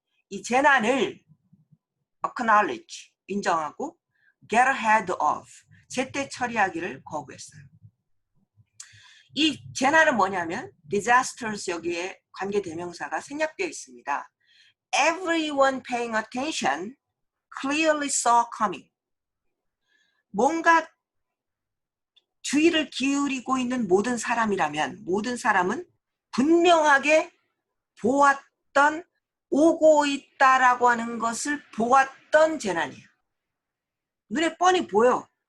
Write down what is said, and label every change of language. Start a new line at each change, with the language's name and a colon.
Korean: 이 재난을 acknowledge, 인정하고
English: get ahead of,
Korean: 제때 처리하기를 거부했어요. 이 재난은 뭐냐면 disasters, 여기에 관계대명사가 생략되어 있습니다.
English: Everyone paying attention clearly saw coming.
Korean: 뭔가 주의를 기울이고 있는 모든 사람이라면 모든 사람은 분명하게 보았던, 오고 있다라고 하는 것을 보았던 재난이에요. 눈에 뻔히 보여.